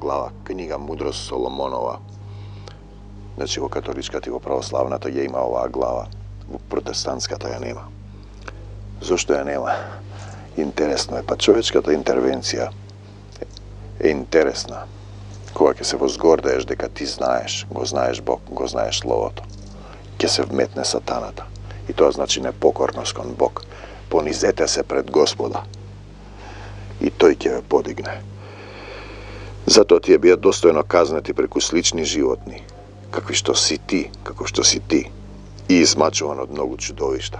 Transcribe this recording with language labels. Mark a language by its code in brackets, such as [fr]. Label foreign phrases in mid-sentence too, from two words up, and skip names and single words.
[mk] глава, книга Мудрост Соломонова. Значи, во католичка ти во православната је има ова глава, во протестантската ја нема. Зашто ја нема? Интересно је, па човјечката интервенција је интересна. Koga se возгордаеш дека ти знаеш, го знаеш Бог, го знаеш Словото, ќе се вметне сатаната. И тоа значи непокорност кон Бог. Понизете се пред Господа и тој ќе ве подигне. Затоа ти е бија достојно казнети преку слични животни, какви што си ти, како што си ти, и измачуван од многу чудовишта.